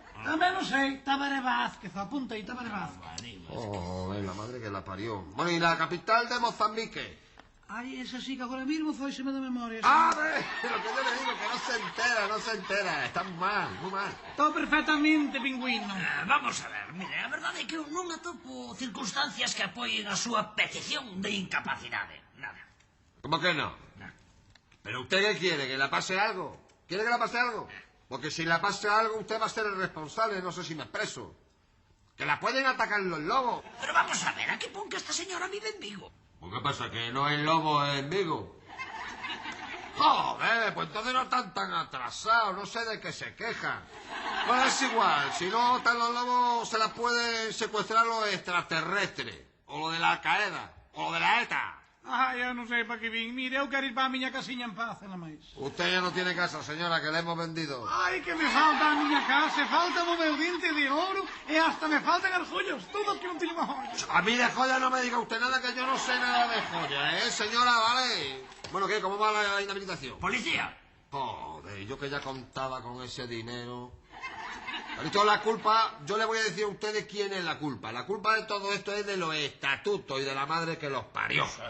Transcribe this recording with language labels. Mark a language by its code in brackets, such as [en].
[gl] Tamén non sei, Tabaré Vázquez, apunta aí, Tabaré Vázquez. [es] Oh, la madre que la parió. Bueno, ¿y la capital de Mozambique? [gl] Ai, esa sí que agora mismo foiseme de memoria. [es] ¡Ah, ve! Lo que yo le digo, que no se entera. Está muy mal. Todo perfectamente, pingüino. [gl] Vamos a ver, mire, a verdade é que eu non atopo circunstancias que apoien a súa petición de incapacidade. [es] Nada. ¿Cómo que no? ¿Pero usted qué quiere? ¿Que la pase algo? ¿Quiere que la pase algo? Porque si la pase algo, usted va a ser el responsable, no sé si me expreso. Que la pueden atacar los lobos. Pero vamos a ver, a que pon que esta señora vive en Vigo. ¿Por qué pasa? ¿Que no hay lobos en Vigo? Joder, pues entonces no están tan atrasados, no sé de qué se quejan. Bueno, es igual, si no están los lobos se las pueden secuestrar los extraterrestres, o lo de la Al-Qaeda, o lo de la ETA. [gl] Ai, eu non sei para que vin. Mire, eu quero ir para a miña casiña en paz, nada máis. [es] Usted ya no tiene casa, señora, que la hemos vendido. [gl] Ai, que me falta a miña casa, falta o meu diente de ouro e hasta me faltan as joyas, todo que non teño unha joya. [es] A mí de joya no me diga usted nada, que yo no sé nada de joya, señora, vale. Bueno, ¿qué? ¿Cómo va la inhabilitación? Policía. Joder, yo que ya contaba con ese dinero. Ha dicho la culpa, yo le voy a decir a ustedes quién es la culpa. La culpa de todo esto es de los estatutos y de la madre que los parió.